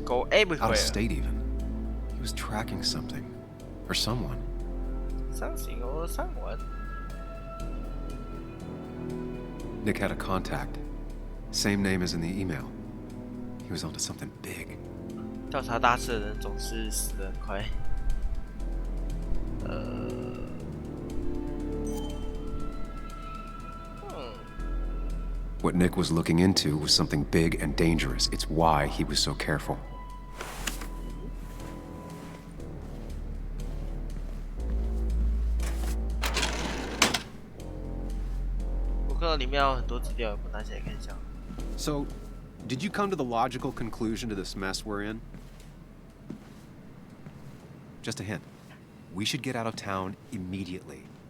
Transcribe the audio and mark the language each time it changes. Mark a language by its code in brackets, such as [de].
[en] Go out everywhere. of state even. was tracking something. Or someone. Something or someone. Nick had a contact. Same name as in the email. He was onto something big. [zh] 调查大事的人总是死得很快。 [en] What Nick was looking into was something big and dangerous. It's why he was so careful. [zh] 我看到里面有很多资料，我拿起来看一下。 [en] So, did you come to the logical conclusion to this mess we're in? Just a hint. We should get out of town immediately.